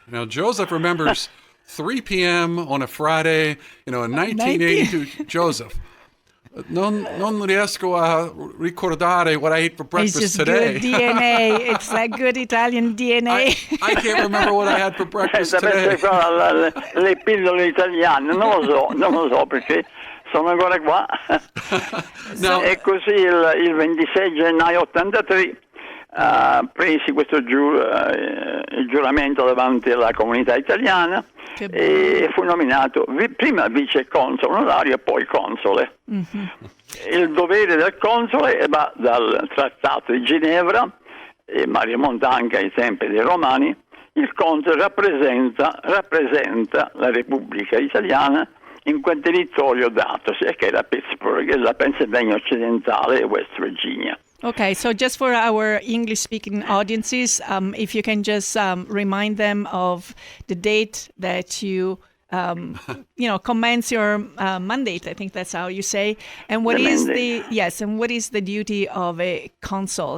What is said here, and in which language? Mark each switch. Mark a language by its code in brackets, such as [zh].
[en] Now, Joseph remembers 3 p.m. on a Friday, in 1982. Joseph, [it] non riesco a ricordare [en] what I ate for breakfast it's just today. Good DNA. It's that good Italian DNA. I can't remember what I had for breakfast today. [it] Le pillole italiane, non lo so perché sono ancora qua. E così il 26 gennaio 83 presi questo giuramento davanti alla comunità italiana e fu nominato prima vice console onorario e poi console. Mm-hmm. Il dovere del console va dal Trattato di Ginevra, ma rimonta anche ai tempi dei Romani. Il console rappresenta la Repubblica Italiana in quel territorio datosi, che era Pittsburgh e la Pennsylvania occidentale e West Virginia. [en] Okay, so just for our English-speaking audiences, if you can just remind them of the date that you, commence your mandate. I think that's how you say. And what is the duty of a consul?